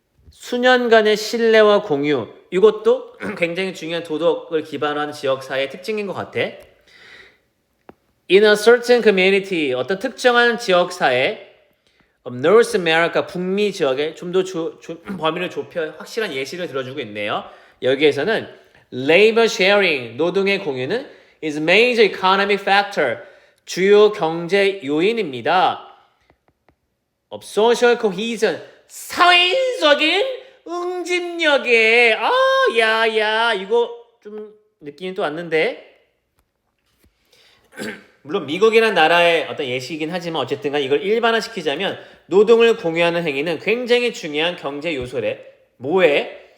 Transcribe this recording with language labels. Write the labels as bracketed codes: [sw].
[ko] 수년간의 신뢰와 공유, 이것도 굉장히 중요한 도덕을 기반으로 하는 지역사회의 특징인 것 같아. [en] In a certain community, [ko] 어떤 특정한 지역사회, North America, 북미 지역에 좀 더 범위를 좁혀 확실한 예시를 들어주고 있네요. [en] 여기에서는 labor sharing, [ko] 노동의 공유는 [en] is a major economic factor, [ko] 주요 경제 요인입니다. [en] of social cohesion, [ko] 사회적인 응집력에 야야 이거 좀 느낌이 또 왔는데 물론 미국이라는 나라의 어떤 예시이긴 하지만 어쨌든 간 이걸 일반화시키자면 노동을 공유하는 행위는 굉장히 중요한 경제 요소래. 뭐에?